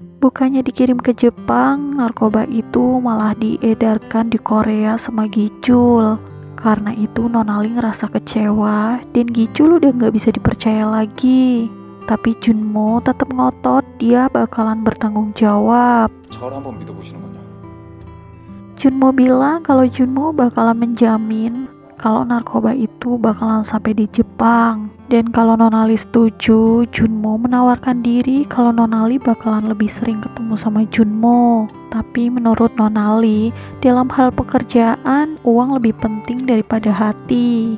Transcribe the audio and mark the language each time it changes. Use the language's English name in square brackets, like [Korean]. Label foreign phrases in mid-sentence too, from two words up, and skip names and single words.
[Indonesian] Bukannya dikirim ke Jepang, narkoba itu malah diedarkan di Korea sama Gichul. Karena itu Nonali ngerasa kecewa dan Gichul udah nggak bisa dipercaya lagi. Tapi Junmo tetap ngotot dia bakalan bertanggung jawab. [Korean] 저를 한번 믿어보시는 건요? [Indonesian] Junmo bilang kalau Junmo bakalan menjamin kalau narkoba itu bakalan sampai di Jepang. Dan kalau Nonali setuju, Junmo menawarkan diri kalau Nonali bakalan lebih sering ketemu sama Junmo. Tapi menurut Nonali, dalam hal pekerjaan, uang lebih penting daripada hati.